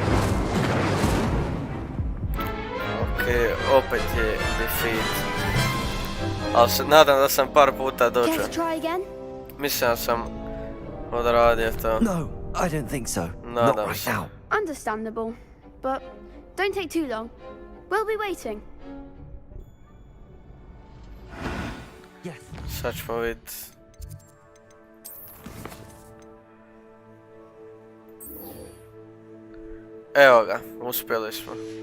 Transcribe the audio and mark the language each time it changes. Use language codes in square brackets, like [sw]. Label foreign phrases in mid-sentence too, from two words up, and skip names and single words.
[hr] Okej, opet je defeat. Ali se nadam da sam par puta dođeo. Mislim da sam odradio to. [en] No, I don't think so. [hr] Nadam se. [en] Understandable, but don't take too long. We'll be waiting. [hr] Sad ćemo vidjeti. Evo ga, uspjeli smo.